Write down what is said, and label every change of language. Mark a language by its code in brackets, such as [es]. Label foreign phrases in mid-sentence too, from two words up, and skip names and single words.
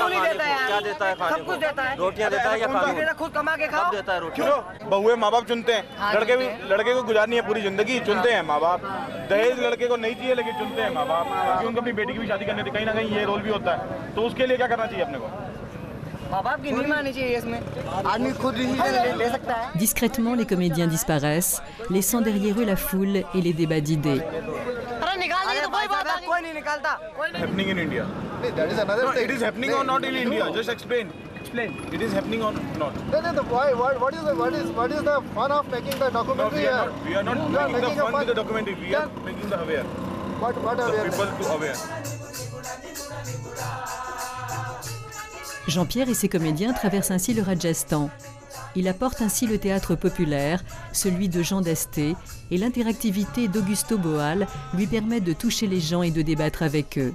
[hi] क्यों नहीं देता यार? क्या देता है? सब कुछ देता है। रोटियां देता है या कानून? खुद कमा के खाओ। देता है रोटियां। बहुए माँ बाप चुनते हैं, लड़के को गुजारनी है पूरी जिंदगी, चुनते हैं माँ बाप। दहेज लड़के को नहीं चाहिए लेकिन चुनते हैं माँ बाप, क्योंकि उनको अपनी बेटी की भी शादी करनी थी। कहीं ना कहीं ये रोल भी होता है, तो उसके लिए क्या करना चाहिए अपने को? [fr] Discrètement, les comédiens disparaissent, laissant derrière eux la foule et les débats d'idées. [en] Happening in India. That is another thing. It is happening or not in India? Just explain. It is happening or not? What is the fun of making the documentary? No, we are not making the fun with the documentary. We are making the aware. What awareness? The people to aware. [fr] Jean-Pierre et ses comédiens traversent ainsi le Rajasthan. Il apporte ainsi le théâtre populaire, celui de Jean Dasté, et l'interactivité d'Augusto Boal lui permet de toucher les gens et de débattre avec eux.